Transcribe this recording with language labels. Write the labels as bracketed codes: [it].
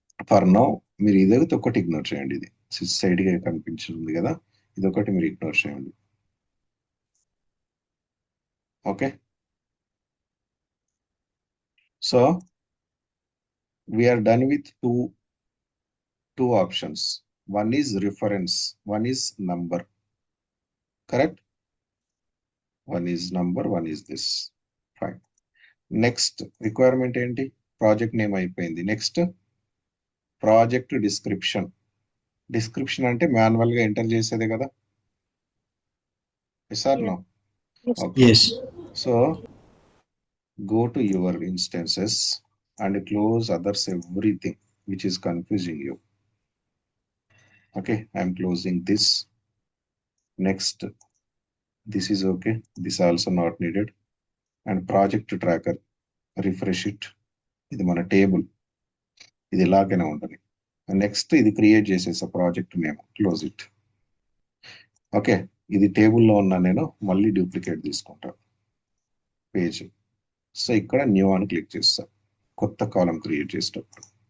[en] for now [te] మీరు ఇదొకటి ఒకటి ఇగ్నోర్ చేయండి. ఇది సిస్ సైడ్ గా కనిపించింది కదా, ఇదొకటి మీరు ఇగ్నోర్ చేయండి. [en] Okay so we're done with two options. One is reference, one is number. Correct? One is number, one is this. Fine. Next requirement ఏంటి? [te] ప్రాజెక్ట్ నేమ్ అయిపోయింది. Next project description. డిస్క్రిప్షన్ అంటే manual గా enter చేసేదే కదా. [en] Yes or no? Yes. So go to your instances and close others everything which is confusing you. Okay, I am closing this. Next, this is okay, this also not needed. And project tracker, refresh it. [te] ఇది మన table, ఇది ఇలాగనే ఉంటుంది. Next ఇది create చేసేసా project name, [en] Close it. [te] Okay, ఇది టేబుల్లో ఉన్న నేను మళ్ళీ డూప్లికేట్ తీసుకుంటా పేజ్. సో ఇక్కడ న్యూ అని క్లిక్ చేస్తా, కొత్త కాలం క్రియేట్ చేసేటప్పుడు.